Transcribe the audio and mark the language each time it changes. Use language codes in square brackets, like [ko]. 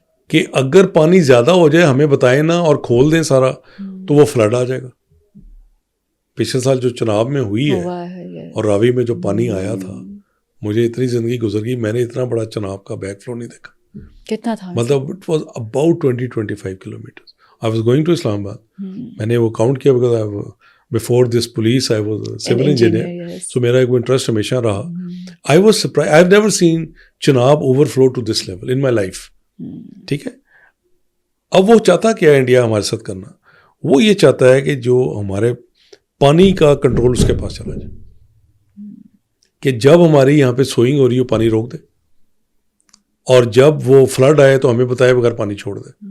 [ur] کہ اگر پانی زیادہ ہو جائے ہمیں بتائیں نا اور کھول دیں سارا تو وہ فلڈ آ جائے گا. پچھلے سال جو چناب میں ہوئی ہے اور راوی میں جو پانی آیا تھا, مجھے اتنی زندگی گزر گئی, میں نے اتنا بڑا چناب کا بیک فلو نہیں دیکھا. کتنا تھا؟ [en] مطلب it was about 20-25 kilometre. I was going to Islam Abad. [ur] میں نے وہ کاؤنٹ کیا [en] because before this police I was a civil engineer. [ur] So میرا ایک انٹرسٹ ہمیشہ رہا. [en] I was surprised. I've never seen Chenab overflow to this level in my life. [ur] ٹھیک ہے. اب وہ چاہتا کیا ہے انڈیا ہمارے ساتھ کرنا, وہ یہ چاہتا ہے کہ جو ہمارے پانی کا کنٹرول اس کے پاس چلا جائے, کہ جب ہماری یہاں پہ سوئنگ ہو رہی ہو پانی روک دے, اور جب وہ فلڈ آئے تو ہمیں بتائے بغیر پانی چھوڑ دے.